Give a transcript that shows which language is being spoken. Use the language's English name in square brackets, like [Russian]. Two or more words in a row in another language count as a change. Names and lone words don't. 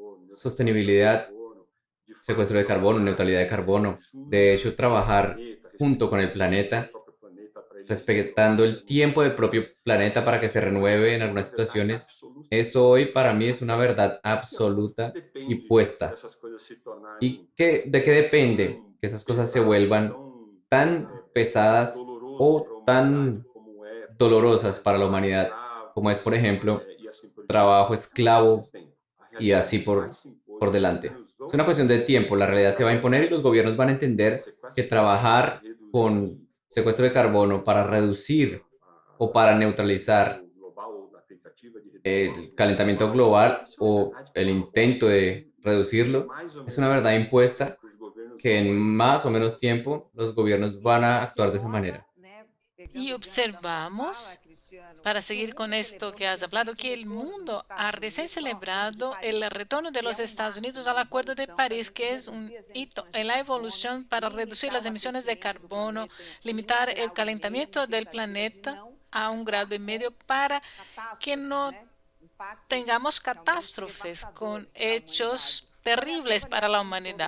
[Portuguese] sequestro de [Spanish] Sostenibilidad, [Portuguese] carbono, de fato [Spanish] secuestro de carbono, [Portuguese] trabalhar [Spanish] neutralidad de carbono. De [Portuguese] junto [Spanish] hecho, [Portuguese] com o [Spanish] trabajar [Portuguese] planeta, [Spanish] junto con [Portuguese] respeitando [Spanish] el [Portuguese] o tempo do [Spanish] planeta, [Portuguese] próprio planeta para ele se [Spanish] respetando [Portuguese] renovar em [Spanish] el tiempo [Portuguese] muitas [Spanish] del propio [Portuguese] situações. [Spanish] planeta para que se [Portuguese] Isso hoje [Spanish] renueve en [Portuguese] é uma [Spanish] algunas [Portuguese] verdade [Spanish] situaciones. [Portuguese] absoluta [Spanish] Eso hoy para mí es una [Portuguese] até hoje. [Spanish] verdad [Portuguese] E aonde que [Spanish] absoluta y [Portuguese] depende [Spanish] puesta. [Portuguese] dessas coisas se tornarem [Spanish] ¿Y de qué depende [Portuguese] tão [Spanish] que esas cosas se [Portuguese] pesado, [Spanish] vuelvan [Portuguese] tão [Spanish] tan pesadas [Portuguese] doloroso para o a humanidade [Spanish] tan [Portuguese] como é [Spanish] dolorosas para la [Portuguese] trabalho [Spanish] humanidad, como es, [Portuguese] escravo, [Spanish] por ejemplo, [Portuguese] e assim por diante? [Spanish] trabajo [Portuguese] É uma questão de [Spanish] esclavo [Portuguese] tempo. A [Spanish] y así [Portuguese] realidade vai se impor [Spanish] por [Portuguese] e os [Spanish] delante? [Portuguese] governos vão [Spanish] Es una cuestión de [Portuguese] entender [Spanish] tiempo, la [Portuguese] que [Spanish] realidad se va a imponer y [Portuguese] trabalhar [Spanish] los gobiernos van a [Portuguese] com [Spanish] entender que [Portuguese] sequestro de carbono para [Spanish] trabajar con [Portuguese] reduzir [Spanish] secuestro de carbono para reducir o para neutralizar [Portuguese] aquecimento global ou da tentativa de [Spanish] el calentamiento global o el intento de reducirlo es una verdad impuesta que en más o menos tiempo los gobiernos van a actuar de esa manera. Y observamos, para seguir con esto que has hablado, que el mundo ha recién celebrado el retorno de los Estados Unidos al Acuerdo de París, que es un hito en la evolución para reducir las emisiones de carbono, limitar el calentamiento del planeta a 1,5 grados para que no tengamos catástrofes con hechos terribles para la humanidad.